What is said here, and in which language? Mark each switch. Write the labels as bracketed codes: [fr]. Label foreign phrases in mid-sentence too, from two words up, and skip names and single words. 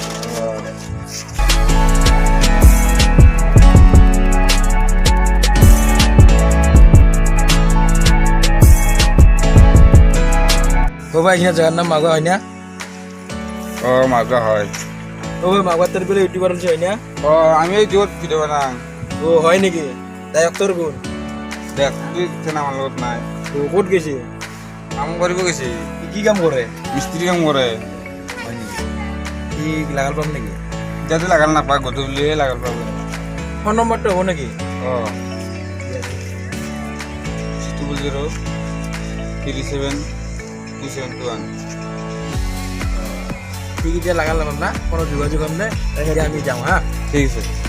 [bn] ও ভাই এখানে জায়গার নাম মাগুয়া হয় না? ও মাগুয়া হয়। ও ভাই মাগুয়ার তোর বলে ইউটিউবার হয় না? ও আমি এই জোর ভিডিও বানাই। ও হয় নাকি? তাই তোর কোন? দেখ তুই চেনা আমার লগত নাই। [as] ও কোট গেছে? কাম কৰিব গেছি। [bn] কি কাম করে? মিস্ত্রি কাম করে। [as] হয় নাকি? কি লাগাল পাম নাকি? যাতে লাগাল নাপায় গধূলি লাগাল পাব। [bn] ফোন নম্বরটা হবো নাকি? ও 600 37 2721 ঠিক আছে লাগালাম না কোনো যোগাযোগ হম না তাহলে আমি যাও হ্যাঁ ঠিক আছে